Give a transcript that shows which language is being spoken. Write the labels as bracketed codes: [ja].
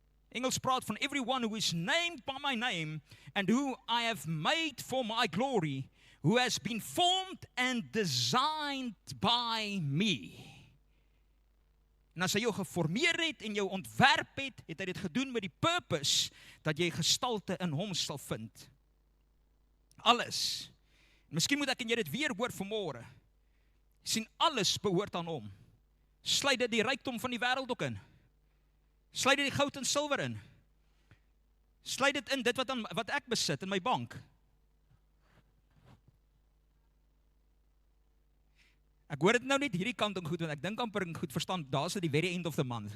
[af] Engels praat van [en] everyone who is named by my name and who I have made for my glory, who has been formed and designed by me. [af] En as hy jou geformeer het en jou ontwerp het, het hy dit gedoen met die purpose dat jy gestalte in hom sal vind. Alles. Miskien moet ek en jy dit weer hoor vanmôre. Sien, alles behoort aan hom. Sluit dit die rykdom van die wêreld ook in. Sluit dit die goud en silwer in. Sluit dit in dit wat ek besit in my bank. Ek hoor dit nou net hierdie kant en goed, want ek dink amper en goed verstaan, daar is dit die [en] very end of the month.